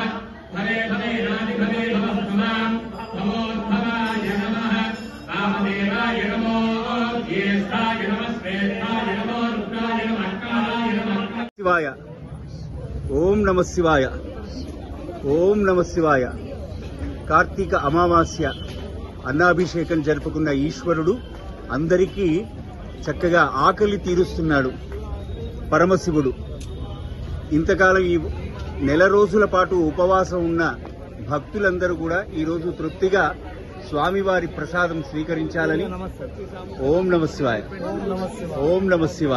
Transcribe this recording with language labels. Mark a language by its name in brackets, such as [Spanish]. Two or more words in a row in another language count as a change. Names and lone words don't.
[Sanskrit] भवे भवेनादि भवे नमः नमोद्भवाय नमः वामदेवाय नमो ज्येष्ठाय नमः श्रेष्ठाय नमो रुद्राय नमः कालाय नमः शिवाय ओम नमः शिवाय ओम नमः शिवाय। [Telugu] కార్తీక అమావాస్య అన్నాభిషేకం జరుపుకున్న ఈశ్వరుడు అందరికీ చక్కగా ఆకలి తీరుస్తున్నాడు. పరమశివుడు ఇంతకాలం ఈ నెల రోజుల పాటు ఉపవాసం ఉన్న భక్తులందరూ కూడా ఈరోజు తృప్తిగా స్వామివారి ప్రసాదం స్వీకరించాలని [Sanskrit] ఓం నమ శివాయ ఓం నమ శివాయ.